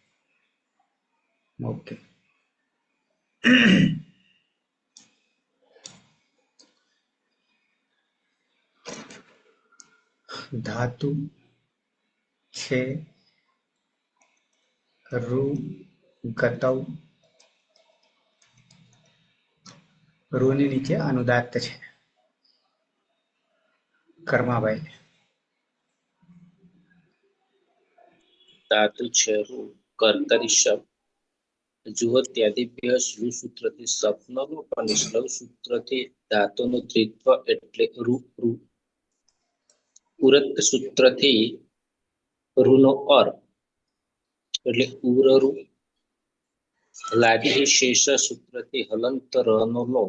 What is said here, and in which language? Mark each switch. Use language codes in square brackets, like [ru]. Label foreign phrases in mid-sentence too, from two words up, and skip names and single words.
[gu] ઓકે. ધાતુ છે રૂ, ગતવ. રૂની નીચે અનુદાત્ત છે. કર્માભાઈ. ધાતુ છેરુ કર્તરી શબ્દ [sa] जुहत्यादिभ्य श्लू [gu] सूत्रથી સપનલો અને શ્લવ સૂત્રથી ધાતુનું દ્વિત્વ એટલે રૂ રૂ. ઉરત સૂત્રથી રૂનો અર એટલે ઉરરુ. લાદી શેષ સૂત્રથી હલંત રનો લો.